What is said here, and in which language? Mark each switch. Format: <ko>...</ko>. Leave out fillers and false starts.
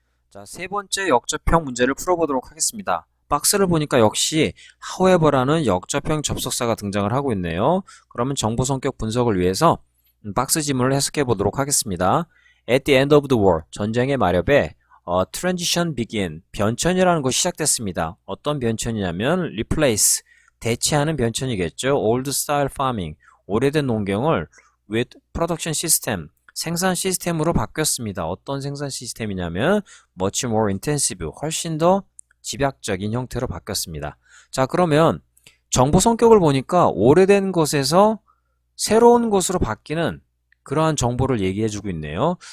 <ko>자, 세 번째 역접형 문제를 풀어보도록 하겠습니다. 박스를 보니까 역시 however라는 역접형 접속사가 등장을 하고 있네요. 그러면 정보 성격 분석을 위해서 박스 지문을 해석해 보도록 하겠습니다. At the end of the war, 전쟁의 마렵에</ko> <en>transition begin.</en> <ko>변천이라는 것이 시작됐습니다. 어떤 변천이냐면 replace.</ko> <en>대체하는 변천이겠죠. old style farming. 오래된 농경을 with production system.</en> <ko>생산 시스템으로 바뀌었습니다. 어떤 생산 시스템이냐면 much more intensive. 훨씬 더 집약적인 형태로 바뀌었습니다. 자, 그러면 정보 성격을 보니까 오래된 것에서 새로운 것으로 바뀌는 그러한 정보를 얘기해주고 있네요.</ko>